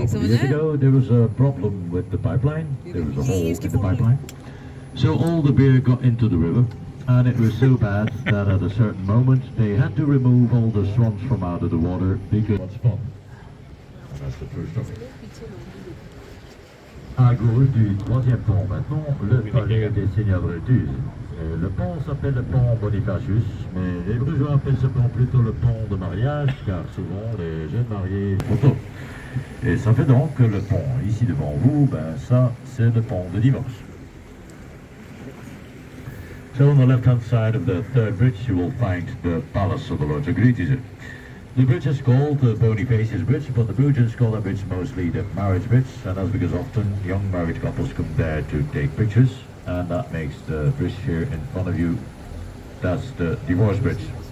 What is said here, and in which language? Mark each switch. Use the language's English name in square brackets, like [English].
[English] A couple of years ago, there was a problem with the pipeline. There was a hole in the pipeline. So all the beer got into the river, and it was so bad that at a certain moment they had to remove all the swans from out of the water because it's fun. And that's the true story. [French] À gauche du troisième pont, maintenant, le palais des Seigneurs Brutus. Le pont s'appelle le pont Bonifacius, mais les Brugeois appellent ce pont plutôt le pont de mariage, car souvent les jeunes mariés photo. Et ça fait donc que le pont ici devant vous, ben ça, c'est le pont de divorce. [English] So on the left-hand side of the third bridge, you will find the Palace of the Lords of Grieties. The bridge is called the Bonifacius Bridge, but the Bruges call that bridge mostly the marriage bridge, and that's because often young married couples come there to take pictures, and that makes the bridge here in front of you, that's the divorce bridge.